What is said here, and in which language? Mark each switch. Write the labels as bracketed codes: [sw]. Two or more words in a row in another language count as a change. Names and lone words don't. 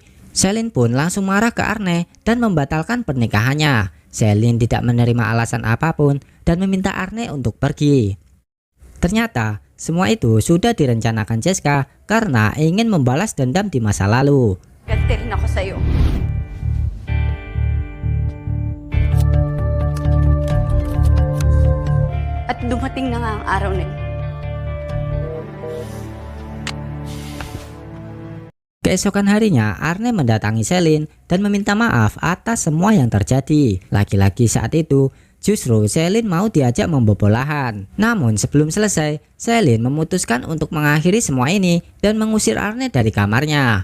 [id] Celine pun langsung marah ke Arne dan membatalkan pernikahannya. Celine tidak menerima alasan apapun dan meminta Arne untuk pergi. Ternyata semua itu sudah direncanakan Jessica karena ingin membalas dendam di masa lalu. [tl] Ganti rin ako sa'yo. At dumating na nga ang araw na yun. [id] Keesokan harinya, Arne mendatangi Celine dan meminta maaf atas semua yang terjadi. Lagi-lagi saat itu, justru Celine mau diajak membobol lahan. Namun sebelum selesai, Celine memutuskan untuk mengakhiri semua ini dan mengusir Arne dari kamarnya.